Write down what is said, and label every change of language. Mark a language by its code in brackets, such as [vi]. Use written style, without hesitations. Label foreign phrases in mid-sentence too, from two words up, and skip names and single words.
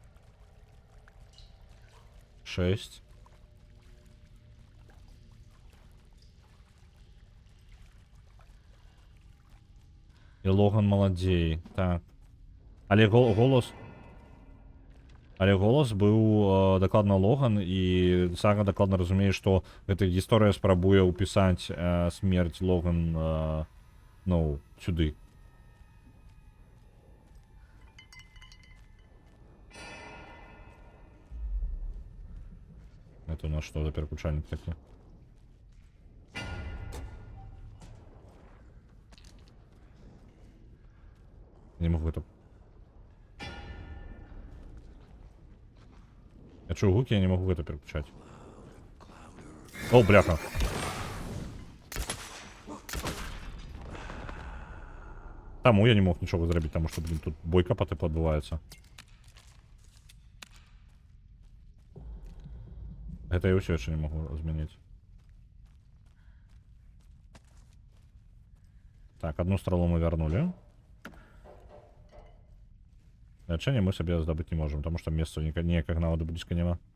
[be] 6. І Логан маладзей. Так. Але голос быў дакладна Логан, і Сага дакладна разумее, што гэта гісторыя спрабуе ўпісаць смерць Логан, ну, сюды. [ru] Это у нас что за переключальник такой? Не могу это... Я [uk] чую гуки, [ru] я не могу это переключать. О, [be] бляха. Таму я не мог нічого зрабіць, [uk] тому що, блін, тут бойка потипу відбувається. [ru] Это я все еще не могу изменить. Так, одну стрелу мы вернули. Лечение мы себе сдобыть не можем, потому что места никак наводу близко нема.